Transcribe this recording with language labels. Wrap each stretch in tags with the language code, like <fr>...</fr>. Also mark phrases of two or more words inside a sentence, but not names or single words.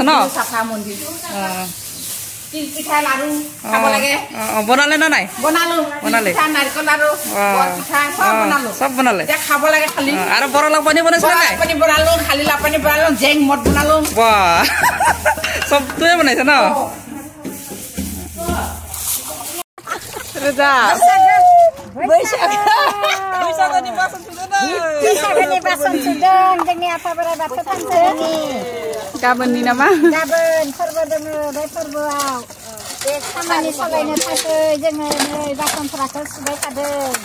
<as>ন চাফা মন্দিৰ তিল পিঠা লাড়ু খাব লাগে বনালে না নাই বনালে পিঠা নাৰিকল লাড়ু পিঠা সব বনালে এতিয়া খাব লাগে খালি আৰু বৰ লাও পানী বনাইছে নাই পানী বনালো খালি লাও পানী বনালো জেং মদ বনালো বাহ সব তুই বনাইছ ন</as> <brx>ৰজা बैसागोनि बासन सुदों जोंनि आफा बोराइ बाथौ थानसालिनि गाबोननि नामा गाबोन फोरबो दोङो बे फोरबोआव बे खामानि सालायनो थाखाय जोङो नै बासनफोरखौ सुबाय थादों</brx>